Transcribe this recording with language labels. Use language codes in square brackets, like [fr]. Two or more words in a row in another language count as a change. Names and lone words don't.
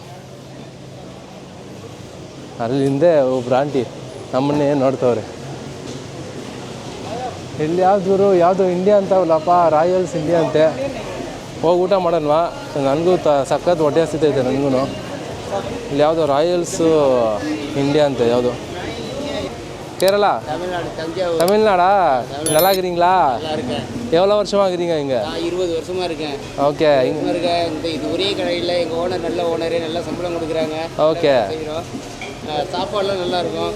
[kn] ಅಲ್ಲಿಂದೆ ಒಬ್ರು ಆಂಟಿ ನಮ್ಮನ್ನೇ ನೋಡ್ತವ್ರೆ. ಇಲ್ಲಿ ಯಾವುದು ಇಂಡಿಯಾ ಅಂತವಲ್ಲಪ್ಪ, ರಾಯಲ್ಸ್ ಇಂಡಿಯಾ ಅಂತೆ. ಹೋಗಿ ಊಟ ಮಾಡೋಣವಾ? ನನಗೂ ಸಖತ್ ಹೊಟ್ಟೆ ಹಸಿತೈತೆ ನನಗೂ. ಇಲ್ಲಿ ಯಾವುದೋ ರಾಯಲ್ಸು ಇಂಡಿಯಾ ಅಂತೆ. ಯಾವುದು? [ta] கேரளா தமிழ்நாடா? நல்லா இருக்கிறீங்களா? எவ்வளோ வருஷமாக இருக்கிறீங்க இங்கே? 20 வருஷமாக இருக்கேன். ஓகே. இங்கே இருக்கேன். இது ஒரே கடையில் எங்கள் ஓனர் நல்ல ஓனரு, நல்ல சம்பளம் கொடுக்குறாங்க. ஓகே. சாப்பாடுலாம் நல்லா இருக்கும்.